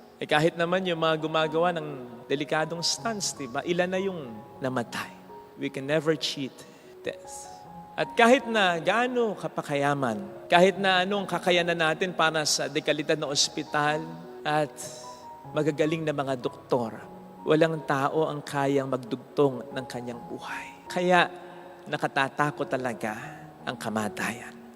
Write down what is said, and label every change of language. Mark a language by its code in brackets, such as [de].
[tl] Kahit naman yung mga gumagawa ng delikadong stance, diba? Ilan na yung namatay. [en] We can never cheat death. [tl] At kahit na gaano kapakayaman, kahit na anong kakayanan natin para sa dekalidad na ospital at magagaling na mga doktor, walang tao ang kayang magdugtong ng kanyang buhay. Kaya nakatatakot talaga ang kamatayan.